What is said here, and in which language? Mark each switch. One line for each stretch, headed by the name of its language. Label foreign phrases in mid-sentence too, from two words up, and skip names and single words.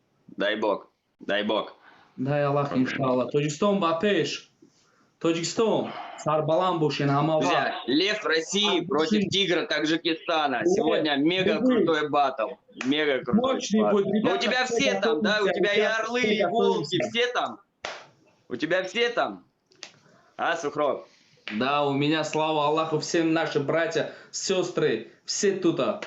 Russian: Дай бог. Дай бог. Дай Аллах, иншаллах.
Tajik: Таджикистан бапеш. Таджикистан. Сарбаламбушин, Хамава.
Russian: Друзья, Лев России против Тигра Таджикистана. Сегодня мега крутой батл. Мега крутой батл. Ну, у тебя все там, да? У тебя и орлы, и волки, все там? У тебя все там? А, Сухров? Да, у меня, слава Аллаху, все наши братья, сестры, все тута.